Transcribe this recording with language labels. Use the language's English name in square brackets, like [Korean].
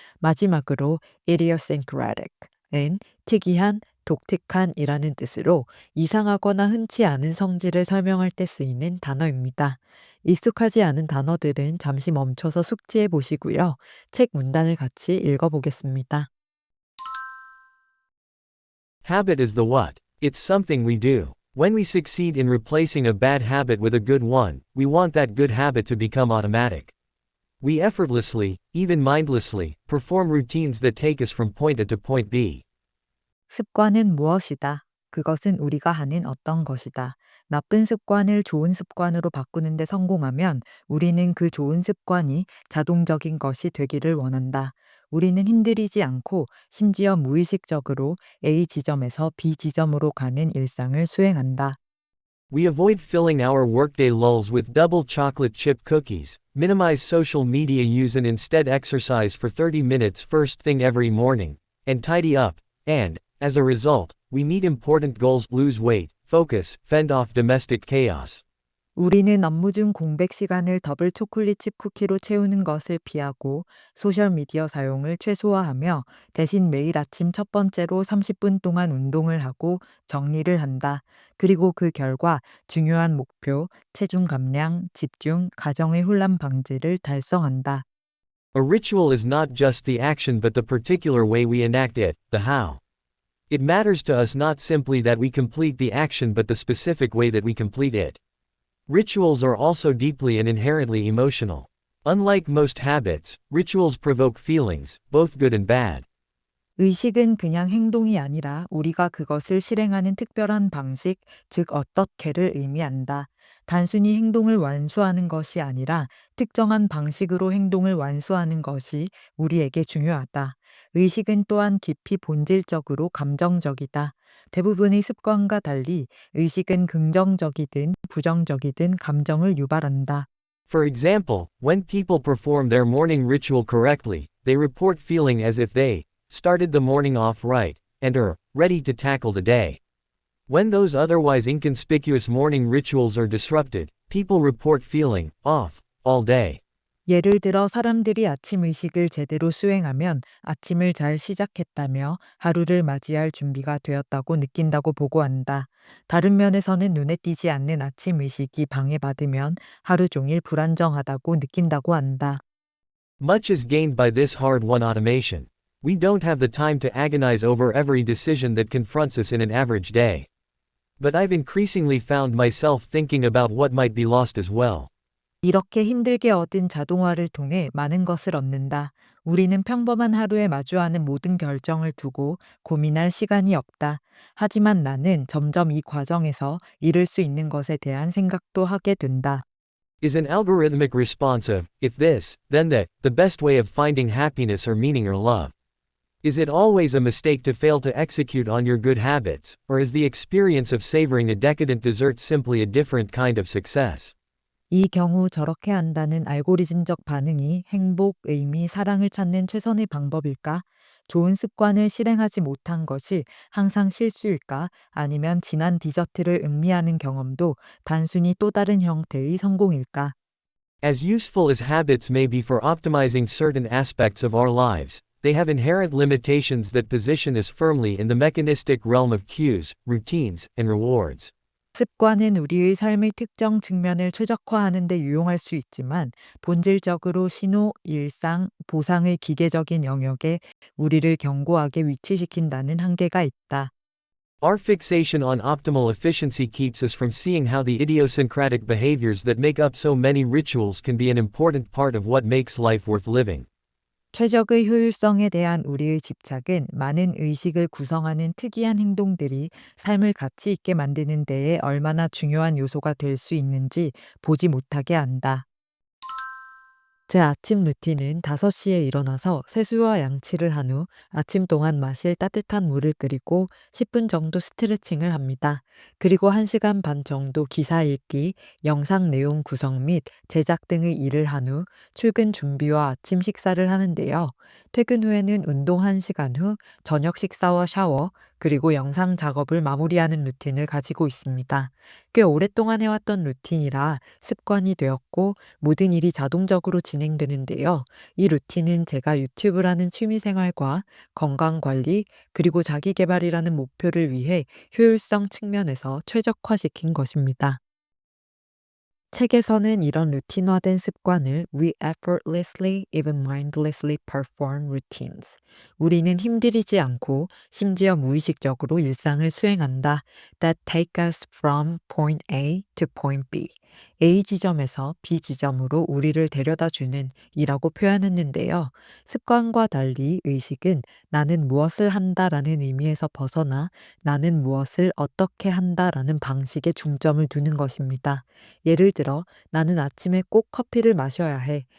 [Korean] 마지막으로 idiosyncratic은 특이한, 독특한이라는 뜻으로 이상하거나 흔치 않은 성질을 설명할 때 쓰이는 단어입니다. 익숙하지 않은 단어들은 잠시 멈춰서 숙지해 보시고요. 책 문단을 같이 읽어보겠습니다. [English] Habit is the what. It's something we do. When we succeed in replacing a bad habit with a good one, we want that good habit to become automatic. We effortlessly, even mindlessly, perform routines that take us from point A to point B. [Korean] 습관은 무엇이다? 그것은 우리가 하는 어떤 것이다. 나쁜 습관을 좋은 습관으로 바꾸는데 성공하면 우리는 그 좋은 습관이 자동적인 것이 되기를 원한다. 우리는 힘들이지 않고 심지어 무의식적으로 A 지점에서 B 지점으로 가는 일상을 수행한다. [English] We avoid filling our workday lulls with double chocolate chip cookies, minimize social media use and instead exercise for 30 minutes first thing every morning, and tidy up, and, As a result, we meet important goals, lose weight, focus, fend off domestic chaos. [Korean] 우리는 업무 중 공백 시간을 더블 초콜릿 칩 쿠키로 채우는 것을 피하고 소셜미디어 사용을 최소화하며 대신 매일 아침 첫 번째로 30분 동안 운동을 하고 정리를 한다. 그리고 그 결과 중요한 목표, 체중 감량, 집중, 가정의 혼란 방지를 달성한다. [English] A ritual is not just the action but the particular way we enact it, the how. It matters to us not simply that we complete the action but the specific way that we complete it. Rituals are also deeply and inherently emotional. Unlike most habits, rituals provoke feelings, both good and bad. [Korean] 의식은 그냥 행동이 아니라 우리가 그것을 실행하는 특별한 방식, 즉 어떻게를 의미한다. 단순히 행동을 완수하는 것이 아니라 특정한 방식으로 행동을 완수하는 것이 우리에게 중요하다. 의식은 또한 깊이 본질적으로 감정적이다. 대부분의 습관과 달리 의식은 긍정적이든 부정적이든 감정을 유발한다. [English] For example, when people perform their morning ritual correctly, they report feeling as if they started the morning off right and are ready to tackle the day. When those otherwise inconspicuous morning rituals are disrupted, people report feeling off all day. [Korean] 예를 들어 사람들이 아침 의식을 제대로 수행하면 아침을 잘 시작했다며 하루를 맞이할 준비가 되었다고 느낀다고 보고한다. 다른 면에서는 눈에 띄지 않는 아침 의식이 방해받으면 하루 종일 불안정하다고 느낀다고 한다. [English] Much is gained by this hard-won automation. We don't have the time to agonize over every decision that confronts us in an average day. But I've increasingly found myself thinking about what might be lost as well. [Korean] 이렇게 힘들게 얻은 자동화를 통해 많은 것을 얻는다. 우리는 평범한 하루에 마주하는 모든 결정을 두고 고민할 시간이 없다. 하지만 나는 점점 이 과정에서 잃을 수 있는 것에 대한 생각도 하게 된다. [English] Is an algorithmic response of, if this, then that, the best way of finding happiness or meaning or love? Is it always a mistake to fail to execute on your good habits, or is the experience of savoring a decadent dessert simply a different kind of success? [Korean] 이 경우 저렇게 한다는 알고리즘적 반응이 행복, 의미, 사랑을 찾는 최선의 방법일까? 좋은 습관을 실행하지 못한 것이 항상 실수일까? 아니면 진한 디저트를 음미하는 경험도 단순히 또 다른 형태의 성공일까? [English] As useful as habits may be for optimizing certain aspects of our lives, they have inherent limitations that position us firmly in the mechanistic realm of cues, routines, and rewards. [Korean] 습관은 우리의 삶의 특정 측면을 최적화하는 데 유용할 수 있지만 본질적으로 신호, 일상, 보상의 기계적인 영역에 우리를 견고하게 위치시킨다는 한계가 있다. [English] Our fixation on optimal efficiency keeps us from seeing how the idiosyncratic behaviors that make up so many rituals can be an important part of what makes life worth living. [Korean] 최적의 효율성에 대한 우리의 집착은 많은 의식을 구성하는 특이한 행동들이 삶을 가치 있게 만드는 데에 얼마나 중요한 요소가 될 수 있는지 보지 못하게 한다. 제 아침 루틴은 5시에 일어나서 세수와 양치를 한 후 아침 동안 마실 따뜻한 물을 끓이고 10분 정도 스트레칭을 합니다. 그리고 1시간 반 정도 기사 읽기, 영상 내용 구성 및 제작 등의 일을 한 후 출근 준비와 아침 식사를 하는데요. 퇴근 후에는 운동 1시간 후 저녁 식사와 샤워, 그리고 영상 작업을 마무리하는 루틴을 가지고 있습니다. 꽤 오랫동안 해왔던 루틴이라 습관이 되었고 모든 일이 자동적으로 진행되는데요. 이 루틴은 제가 유튜브라는 취미생활과 건강관리, 그리고 자기계발이라는 목표를 위해 효율성 측면에서 최적화시킨 것입니다. 책에서는 이런 루틴화된 습관을 [English] We effortlessly, even mindlessly perform routines. [Korean] 우리는 힘들이지 않고 심지어 무의식적으로 일상을 수행한다. [English] That take us from point A to point B. [Korean] A 지점에서 B 지점으로 우리를 데려다 주는 이라고 표현했는데요. 습관과 달리 의식은 나는 무엇을 한다라는 의미에서 벗어나 나는 무엇을 어떻게 한다라는 방식에 중점을 두는 것입니다. 예를 들어 나는 아침에 꼭 커피를 마셔야 해.